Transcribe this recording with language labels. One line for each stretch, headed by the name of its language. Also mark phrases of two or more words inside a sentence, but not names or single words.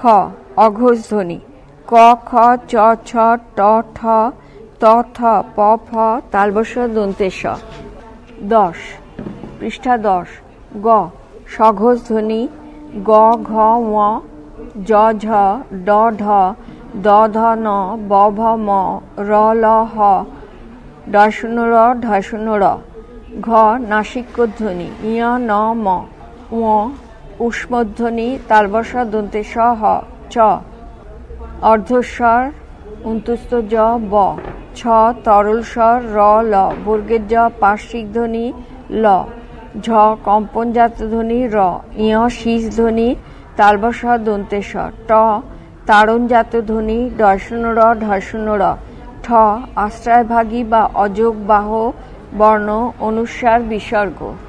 Bangla: অঘোষ ধ্বনি, ক, খ, চ, ছ, ট, ঠ, ত, থ, প, ফ, তালবস্য দন্তের স। 10। পৃষ্ঠা 10। গ। সঘোষ ধ্বনি, গ, ঘ, ঙ, জ, ঝ, ড, ঢ, দ, ধ, ন, ব, ভ, ম, র, ল, হ, ড, র, ঢ, র। ঘ। নাসিক্যোধ্বনি, ইয়, ন, ম। ঙ। ঊষ্মধ্বনি, তালবস্য দন্তের স, হ, চ। অর্ধস্বর, অন্তুস্থ জ, ব। ছ। তরল স্বর, র, ল। বর্গের জ। পার্শ্বিক ধ্বনি, ল। ঝ। কম্পনজাত ধ্বনি, র। ইয়। শীষ ধ্বনি, তালবস্য দন্তের স। ট। তাড়নজাত ধ্বনি, ড, র, ঢ, র। ঠ। আশ্রয়ভাগী বা অযোগবাহ বর্ণ, অনুস্বার, বিসর্গ।